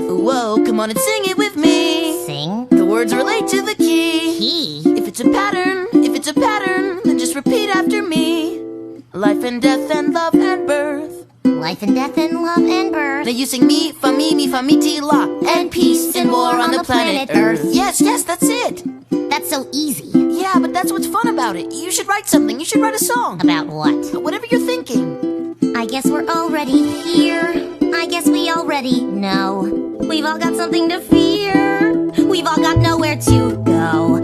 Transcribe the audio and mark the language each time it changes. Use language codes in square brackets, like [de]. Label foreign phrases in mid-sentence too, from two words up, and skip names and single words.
[en] Whoa, come on and sing it with me. Sing? The words relate to the key. Key? If it's a pattern, then just repeat after me. Life and death and love and birth. Life and death and love and birth. Now you sing me, fa, mi, ti, la. And peace and war on the planet Earth. Yes, that's it. That's so easy. Yeah, but that's what's fun about it. You should write something. You should write a song. About what? Whatever you're thinking. I guess we're already here. I guess we already know. We've all got something to fear. We've all got nowhere to go.